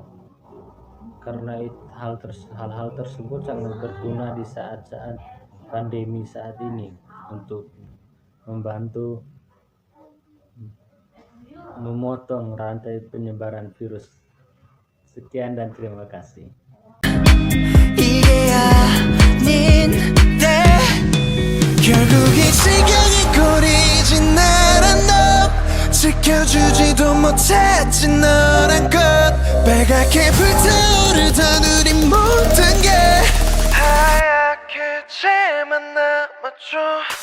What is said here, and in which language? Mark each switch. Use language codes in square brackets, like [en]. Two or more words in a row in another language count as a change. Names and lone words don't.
[id] Karena hal-hal tersebut sangat berguna di saat-saat pandemi saat ini untuk membantu memotong rantai penyebaran virus. Sekian dan terima kasih. [ko] 지켜주지도 못했지 너란 것 빨갛게 불타오르던 우리 모든 게 하얗게 쟤만 남았죠.